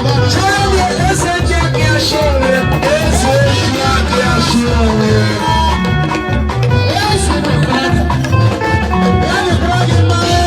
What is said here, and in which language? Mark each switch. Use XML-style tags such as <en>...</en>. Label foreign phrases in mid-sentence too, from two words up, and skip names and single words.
<ig>Chineke, eze ji aka ya shi onwe ya. Eze ji aka ya shi onwe ya.</ig> <en>Yes, my brother. Let me bring you my</en>